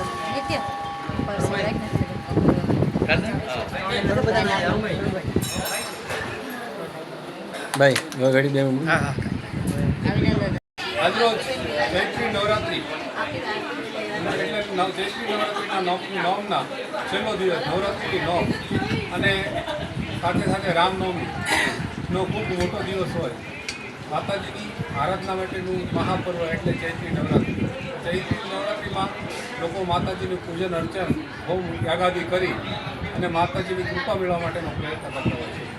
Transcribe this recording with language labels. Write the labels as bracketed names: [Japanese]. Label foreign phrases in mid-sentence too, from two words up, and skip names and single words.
[Hindi] कर दे भाई वो गाड़ी दे हां हां [Gujarati] આજ રોજ ચૈત્રી નવરાત્રિ ચૈત્રી નવરાત્રિના નવમના છેલ્લો દિવસ નવરાત્રિની નવમ અને સાથે સાથે રામનવમીનો ખૂબ મોટો દિવસ હોય। માતાજીની આરાધના માટેનું મહાપર્વ એટલે ચૈત્રી નવરાત્રિ। ચૈત્રી નવરાત્રિમાં લોકો માતાજીનું પૂજન અર્ચન હોમ યાગાદી કરી અને માતાજીની કૃપા મેળવવા માટેનો પ્રયત્ન કરતા હોય છે।